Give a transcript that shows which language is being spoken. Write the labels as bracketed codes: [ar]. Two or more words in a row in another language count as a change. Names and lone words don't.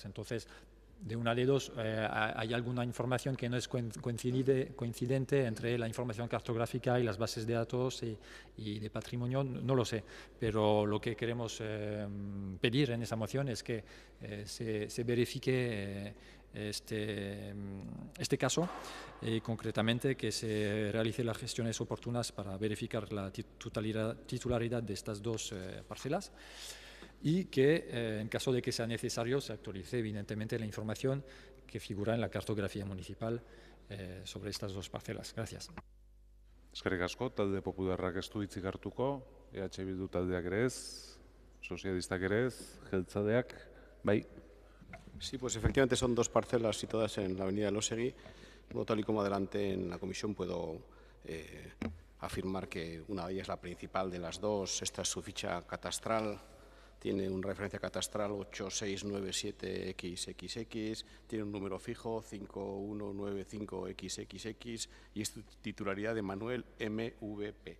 [es] Entonces, de una de dos, hay alguna información que no es coincidente entre la información cartográfica y las bases de datos y de patrimonio, no lo sé, pero lo que queremos pedir en esa moción es que se verifique este caso y concretamente que se realicen las gestiones oportunas para verificar la titularidad de estas dos parcelas. Y que, en caso de que sea necesario, se actualice evidentemente la información que figura en la cartografía municipal sobre estas dos parcelas. Gracias. [eu] Eskerrik asko, talde popularrak ez du hitzik hartuko, Bildu taldeak ere ez, sozialistak ere ez, jeltzadeak, bai. [es] Sí, pues efectivamente son dos parcelas situadas en la avenida Elósegui. Bueno, tal y como adelante en la comisión puedo afirmar que una de ellas, la principal de las dos, esta es su ficha catastral, tiene una referencia catastral 8697XXX, tiene un número fijo 5195XXX y es titularidad de Manuel MVP.